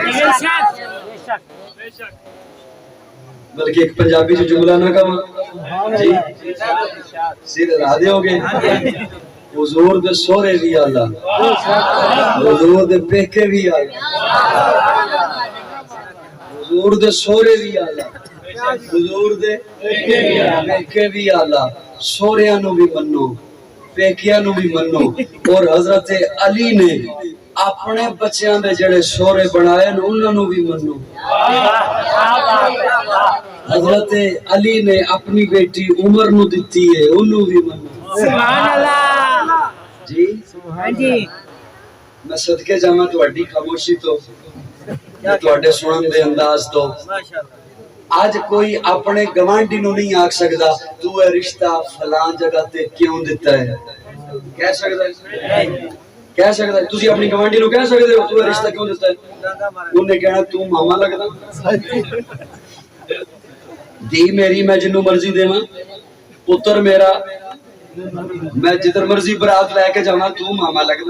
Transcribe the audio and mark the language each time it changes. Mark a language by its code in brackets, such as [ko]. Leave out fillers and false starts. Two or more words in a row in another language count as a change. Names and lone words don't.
[ur] بلکہ ایک پنجابی جو جملہ نہ کہا جی سیدھے راضی ہو گئے، [pa] حضور دے سورے بھی اعلیٰ، حضور دے پیکے بھی اعلیٰ، حضور دے سورے بھی اعلیٰ، حضور دے پیکے بھی اعلیٰ، سوریاں نو بھی منو، پیکیاں نو بھی منو۔ اور حضرت علی نے اپنے بچیاں دے جڑے سورے بنائے انہاں نو بھی منو۔ حضرت علی نے اپنی بیٹی عمر نو دتی ہے انہوں بھی منو۔ [ar] سبحان اللہ [pa] جی میں صدقے جاواں تہاڈی خاموشی تو یا تہاڈے سنن دے انداز تو آج کوئی اپنے گوانڈی نو نہیں آکھ سکتا تو اے رشتہ فلان جگہ تے کیوں دیتا ہے. کہہ سکتا ہے؟ کہہ سکتا ہے؟ تسی اپنی گوانڈی نو کہہ سکتے ہو تو اے رشتہ کیوں دیتا ہے؟ انہیں کہنا تو ماما لگتا دی میری میں جنوں مرضی دے ماں پتر میرا میں جدھر مرضی برات لے کے جانا تو ماما لگنا.